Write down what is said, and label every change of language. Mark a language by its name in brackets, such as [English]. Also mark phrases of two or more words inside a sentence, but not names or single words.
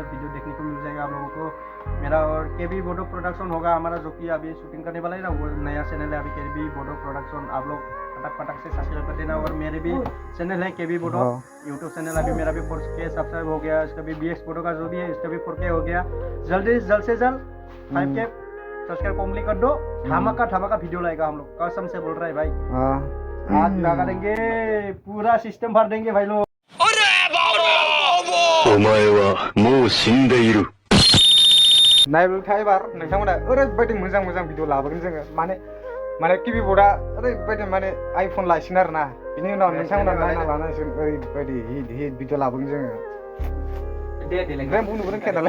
[Hindi] वीडियो देखने को मिल जाएगा आप लोगों को मेरा और केबी बोडो प्रोडक्शन होगा हमारा जो कि अभी शूटिंग करने वाला है ना वो नया चैनल है अभी केबी बोडो प्रोडक्शन आप लोग फटाक से सब्सक्राइब कर देना और मेरे भी चैनल है केबी बोडो यूट्यूब चैनल अभी मेरा भी 4K सब्सक्राइब हो गया इसका भी BX फोटो का जो भी है इसका भी 4K हो गया जल्द से जल्द 5K सब्सक्राइब कंप्लीट कर दो धमाका वीडियो लाएगा हम लोग कसम से बोल रहा है भाई आज लगा देंगे पूरा सिस्टम भर देंगे भाई लोग [Bodo] नायबाय एबार नोंथांमोना ओरैबायदि मोजां भिडिअ लाबोगोन जोङो माने किबि बर्डआ ओरैबायदि माने आइफन लासिगोन आरोना बिनि उनाव नोंथांमोना नायना लानांसिगोन ओरैबायदि [English] hit video [Bodo] लाबोगोन जोङो ओमफ्राय बुंनोबो रोंखाया नालाय